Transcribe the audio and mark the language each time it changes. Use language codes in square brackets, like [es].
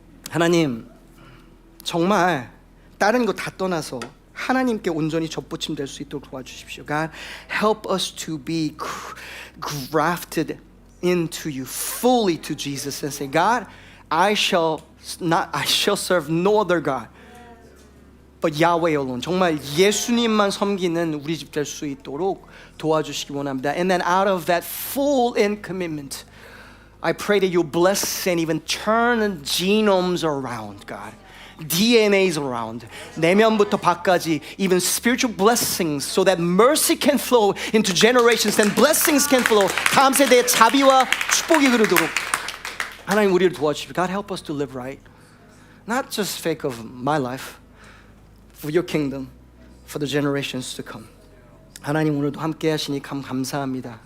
[ko] 하나님, 정말 다른 거 다 떠나서 하나님께 온전히 접붙임 될 수 있도록 도와주십시오. [en] God, help us to be grafted into you, fully to Jesus, and say, God, I shall serve no other God but Yahweh alone. [ko] 정말 예수님만 섬기는 우리 집 될 수 있도록 도와주시기 원합니다. [en] And then out of that full in commitment, I pray that you bless and even turn genomes around, God. DNAs around. [ko] 내면부터 밖까지, [en] even spiritual blessings, so that mercy can flow into generations and blessings can flow. [ko] 다음 세대의 자비와 축복이 흐르도록 하나님 우리를 도와주십시오. [en] God, help us to live right. Not just sake of my life, for your kingdom, for the generations to come. [ko] 하나님 오늘도 함께 하시니 감사합니다.